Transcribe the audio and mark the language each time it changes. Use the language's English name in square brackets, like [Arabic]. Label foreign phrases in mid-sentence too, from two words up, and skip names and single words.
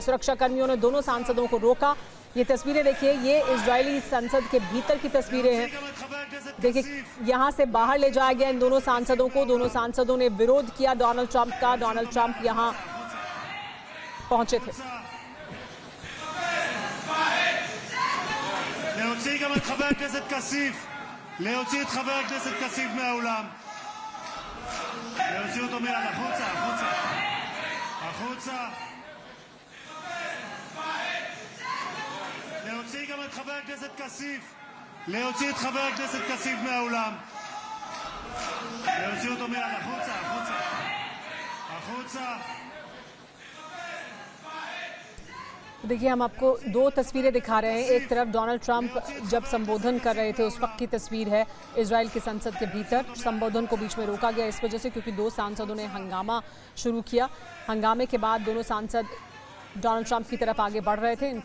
[Hindi] सुरक्षा कर्मियों ने दोनों सांसदों को रोका। ये तस्वीरें देखिए, ये इजरायली संसद के भीतर की तस्वीरें हैं। देखिए, यहाँ से बाहर ले जाया गया इन दोनों सांसदों को। दोनों सांसदों ने विरोध किया डोनाल्ड ट्रंप का। डोनाल्ड ट्रंप यहाँ पहुंचे थे। [Hebrew] להוציא גם את חבר הכנסת כסיף, להוציא את חבר הכנסת כסיף מהאולם, להוציא אותו מיד החוצה, החוצה, החוצה, להוציא גם את חבר הכנסת כסיף, להוציא את חבר הכנסת כסיף מהאולם, להוציא אותו מיד החוצה, החוצה, החוצה. [Hindi] देखिए, हम आपको 2 तस्वीरें दिखा रहे हैं। एक तरफ डोनाल्ड ट्रंप जब संबोधन कर रहे थे उस वक्त की तस्वीर है। इजराइल की संसद के भीतर संबोधन को बीच में रोका गया इस वजह से क्योंकि 2 सांसदों ने हंगामा शुरू किया। हंगामे के बाद दोनों सांसद डोनाल्ड ट्रंप की तरफ आगे बढ़ रहे थे।